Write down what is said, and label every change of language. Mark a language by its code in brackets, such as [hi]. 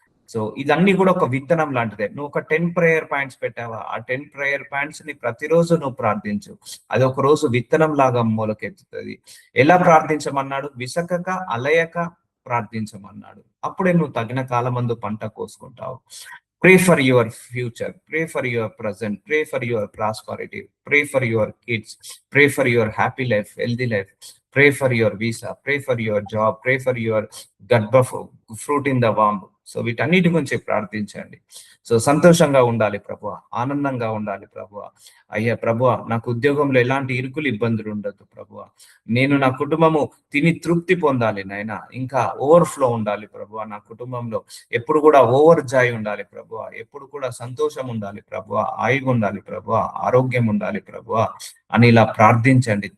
[te] So ఇదన్నీ కూడా ఒక విత్తనం లాంటిదే. నువ్వు ఒక 10 ప్రేయర్ పాయింట్స్ పెట్టావా, ఆ 10 ప్రేయర్ పాయింట్స్ ని ప్రతిరోజు నువ్వు ప్రార్థించు. అది ఒక రోజు విత్తనం లాగా మొలకెత్తుతుంది. ఎలా ప్రార్థించమన్నాడు? విసకక అలయక ప్రార్థించమన్నాడు. అప్పుడే నువ్వు తగిన కాలమందు పంట కోసుకుంటావు. [en] Pray for your future, pray for your present, pray for your prosperity, pray for your kids, pray for your happy life, healthy life, pray for your visa, pray for your job, pray for your గర్భ fruit in the womb. [te] So వీటన్నిటి గురించి ప్రార్థించండి. So సంతోషంగా ఉండాలి ప్రభువా, ఆనందంగా ఉండాలి ప్రభువా. అయ్యా ప్రభువా, నాకు ఉద్యోగంలో ఎలాంటి ఇరుకులు ఇబ్బందులు ఉండదు ప్రభువా. నేను నా కుటుంబము తిని తృప్తి పొందాలి నాయన, ఇంకా ఓవర్ఫ్లో ఉండాలి ప్రభువా. నా కుటుంబంలో ఎప్పుడు కూడా ఓవర్ జాయ్ ఉండాలి ప్రభువా, ఎప్పుడు కూడా సంతోషం ఉండాలి ప్రభువా, ఆయుగా ఉండాలి ప్రభువా, ఆరోగ్యం ఉండాలి ప్రభువా అని ఇలా ప్రార్థించండి.